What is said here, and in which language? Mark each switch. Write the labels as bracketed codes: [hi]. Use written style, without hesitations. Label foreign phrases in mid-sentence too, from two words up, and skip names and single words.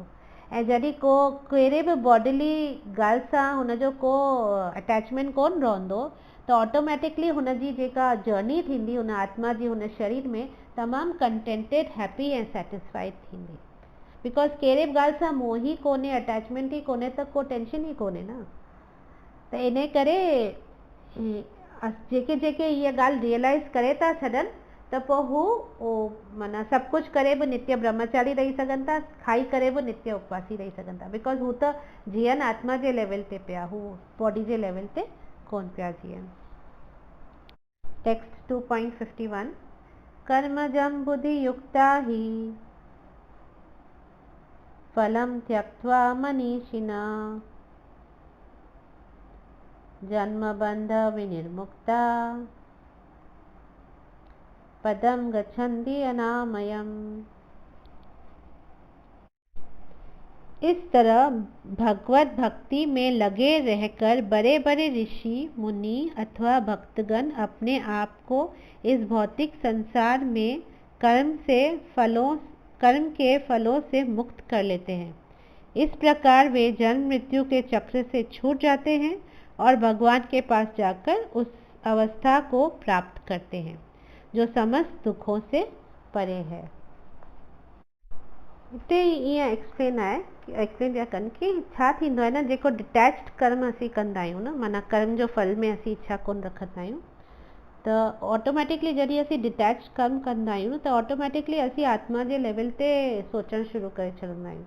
[sd] ऐं जॾहिं कहिड़े बि बॉडीली ॻाल्हि सां हुनजो को अटैचमेंट कोन रहंदो, त ऑटोमेटिकली हुनजी जेका जर्नी थींदी हुन आत्मा जी हुन शरीर में तमामु [en] contented, happy [sd] ऐं सेटिस्फाइड थींदी। बिकॉज़ कहिड़े बि ॻाल्हि सां मोह ई कोन्हे, अटैचमेंट ई कोन्हे, त को टेंशन ई कोन्हे न। त इन करे जेके इहा ॻाल्हि रियलाइज़ करे था छॾनि, त पोइ हू माना सभु कुझु करे बि नित्य ब्रह्मचारी रही सघनि था, खाई करे बि नित्य उपवासी रही सघनि था। बिकॉज़ हू त जीअनि आत्मा जे लेवल ते पिया, हू बॉडी जे लेवल ते कोन पिया जीअनि। [sa] टेक्स्ट 2.51 कर्मजं बुद्धि युक्ता ही फलं त्यक्त्वा मनीषिणा जन्म बंध विनिर्मुक्ता पदम गच्छन्ति अनामयम्। [hi] इस तरह भगवत भक्ति में लगे रहकर बड़े बड़े ऋषि, मुनि अथवा भक्तगण अपने आप को इस भौतिक संसार में कर्म के फलों से मुक्त कर लेते हैं। इस प्रकार वे जन्म मृत्यु के चक्र से छूट जाते हैं और भगवान के पास जाकर उस अवस्था को प्राप्त करते हैं जो समस्त दुखों से परे है। [sd] हिते ईअं एक्सप्लेन पिया कनि कि छा थींदो आहे न, जेको डिटैच्ड कर्म असीं कंदा आहियूं न, माना कर्म जो फल में असीं इच्छा कोन रखंदा आहियूं, त ऑटोमेटिकली जॾहिं असीं डिटैच कर्म कंदा आहियूं त ऑटोमेटिकली असीं आत्मा जे लेवल ते सोचणु शुरू करे छॾींदा आहियूं।